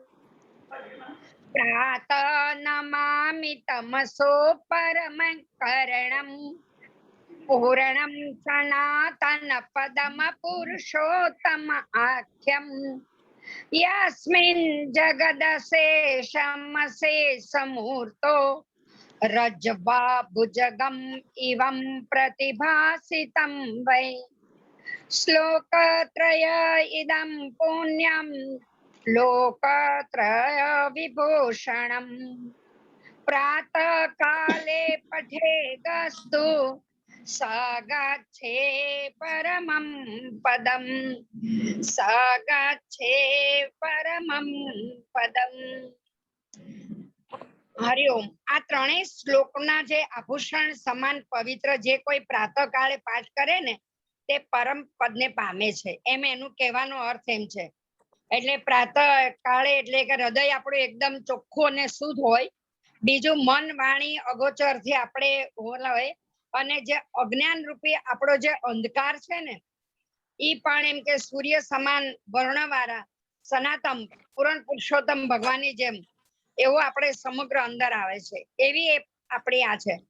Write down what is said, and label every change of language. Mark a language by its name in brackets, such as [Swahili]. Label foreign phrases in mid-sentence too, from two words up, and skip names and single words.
[Sanskrit] પ્રાતઃ નમામિ તમસો પરમ કરણમ પૂર્ણમ સનાતન પદમ પુરુષોત્તમ આખ્યમ યસ્મિન જગદશેષમ શેષમૂર્તો रज्वा भुजगम इवं प्रतिभासितं वै श्लोकत्रय इदं पुण्यं लोकत्रय विभूषणम् प्रातः काले पठेदस्तु स गच्छे परमं पदम् स गच्छे परमं पदम् હરિઓમ. [Gujarati] આ ત્રણેય શ્લોકના જે આભૂષણ સમાન પવિત્ર જે કોઈ પ્રાતઃકાળે પાઠ કરે ને તે પરમ પદને પામે છે, એમ એનું કહેવાનો અર્થ એમ છે. એટલે પ્રાતઃ કાળે એટલે કે હૃદય આપણું એકદમ ચોખ્ખું અને શુદ્ધ હોય, બીજું મન વાણી અગોચર થી આપણે હોય, અને જે અજ્ઞાન રૂપી આપણો જે અંધકાર છે ને ઈ પણ એમ કે સૂર્ય સમાન વર્ણવાળા સનાતન પૂરણ પુરુષોત્તમ ભગવાનની જેમ એવો આપણે સમગ્ર અંદર આવે છે, એવી આપણી આ છે.